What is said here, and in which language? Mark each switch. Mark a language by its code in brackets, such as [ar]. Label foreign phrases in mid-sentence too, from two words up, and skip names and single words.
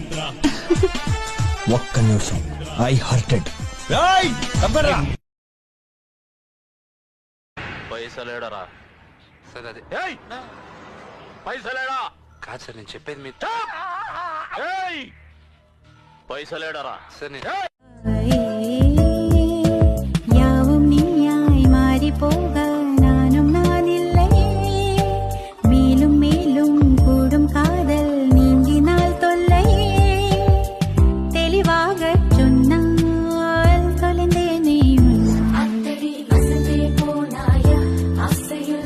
[te] ఒక్క నిమిషం, [en] I hurted. [te] పైసలేడరా సార్ అది పైసలేడా కాదు సార్, నేను చెప్పేది మీ పైసలేడరా సార్. [ta] யாவும் நீயாய் மாறி போக நானும் நான் இல்லை, மேலும் மேலும் கூடும் காதல் நீங்கினால் தொல்லை, தெளிவாக சொன்னால் தொலைந்தேனே அத்தடி வசந்தே போனாயா, ஆசையில்